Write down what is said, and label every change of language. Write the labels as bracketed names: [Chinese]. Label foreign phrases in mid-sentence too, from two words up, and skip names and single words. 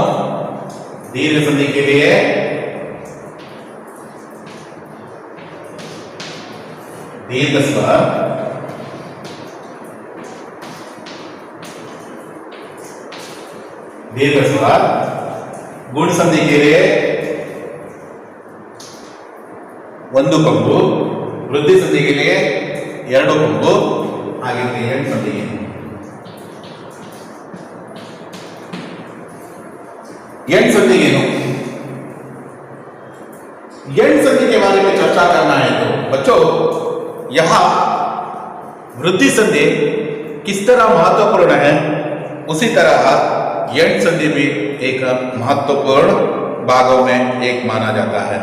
[Hindi] दीर्घ संधि के लिए दीर्घ स्वर, दीर्घ स्वर, गुण संधि के लिए [Kannada] ಒಂದು ಕೊಂಬು, ವೃದ್ಧಿ ಸಂಧಿ [Hindi] के लिए [Kannada] ಎರಡು ಕೊಂಬು, ಹಾಗೆ ಹೆಣ್ಣು ಸಂಧಿಗೆ [Hindi] एंड संधि ಏನು? एंड संधि के बारे में चर्चा करना है तो बच्चों, यहां वृद्धि संधि किस तरह महत्वपूर्ण है, उसी तरह एंड संधि भी एक महत्वपूर्ण भागों में एक माना जाता है।